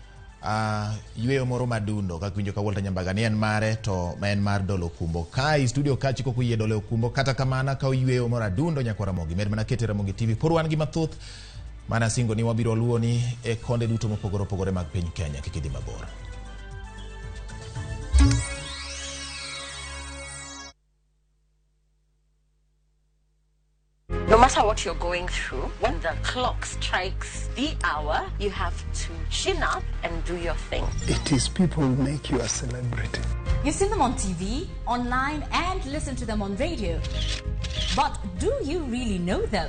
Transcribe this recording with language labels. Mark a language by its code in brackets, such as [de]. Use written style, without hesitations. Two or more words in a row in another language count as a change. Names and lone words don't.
[luo] yweyo moro madundo kaka winjo ka Walter Nyambaga ni en mare to ma en mar dolo kumbo kai studio kachi koko yie dolo kumbo kata kamana ka yweyo moro adundo Nyakwa Ramogi med mana kete Ramogi TV por wan gi mathoth mana singo ni wabiro luoni e konde duto mopogore opogore mag piny Kenya kikidhi mabor. [en] No matter what you're going through, when the clock strikes the hour, you have to chin up and do your thing. It is people who make you a celebrity. You've seen them on TV, online, and listen to them on radio. But do you really know them?